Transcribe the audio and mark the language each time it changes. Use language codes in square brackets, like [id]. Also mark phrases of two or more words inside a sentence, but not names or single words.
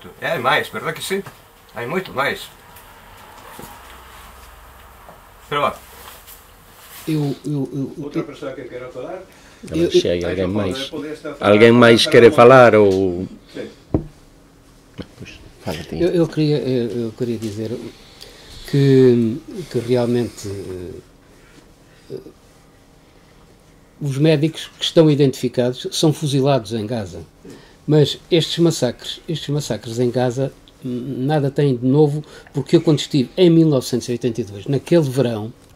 [gl] E hai máis, verdade que sí? Hai moito máis. Pero vá. Outra persoa que queira falar? A ver se hai alguén máis quere falar ou... Pois, fala ti. [pt] Eu queria dizer que realmente os médicos que estão identificados são fuzilados em Gaza, mas estes massacres em Gaza nada têm de novo, porque eu, quando estive em 1982, naquele verão,